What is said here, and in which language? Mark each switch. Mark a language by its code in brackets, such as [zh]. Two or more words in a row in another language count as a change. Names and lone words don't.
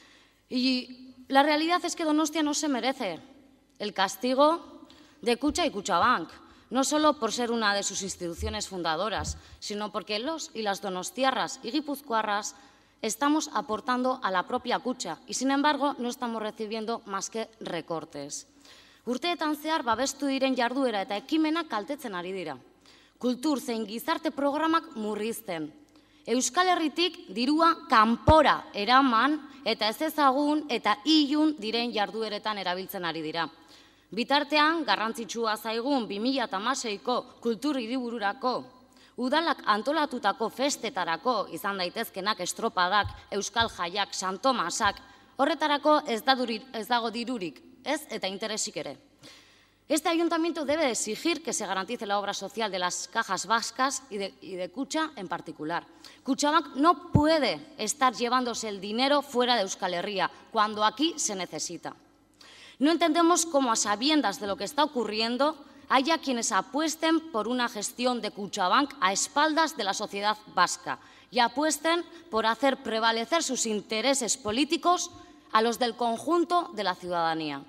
[es] Y la realidad es que Donostia no se merece el castigo de Kutxa y Kutxabank, no solo por ser una de sus instituciones fundadoras, sino porque los y las donostiarras y guipuzcoarras estamos aportando a la propia Kutxa y, sin embargo, no estamos recibiendo más que recortes. [eu] Urteetan zehar babestu diren jarduera eta ekimenak kaltetzen ari dira. Kultur zein gizarte programak murrizten. Euskal Herritik dirua kanpora eraman eta ez ezagun eta ilun diren jardueretan erabiltzen ari dira. Bitartean, garrantzitsua zaigun 2016ko kultur hiribururako udalak antolatutako festetarako izan daitezkenak estropadak, euskal jaiak, santomasak, horretarako ez dago dirurik, ez eta interesik ere. [es] Este ayuntamiento debe exigir que se garantice la obra social de las cajas vascas y de Kutxa en particular. Kutxabank no puede estar llevándose el dinero fuera de Euskal Herria cuando aquí se necesita. No entendemos cómo, a sabiendas de lo que está ocurriendo, haya quienes apuesten por una gestión de Kutxabank a espaldas de la sociedad vasca y apuesten por hacer prevalecer sus intereses políticos a los del conjunto de la ciudadanía.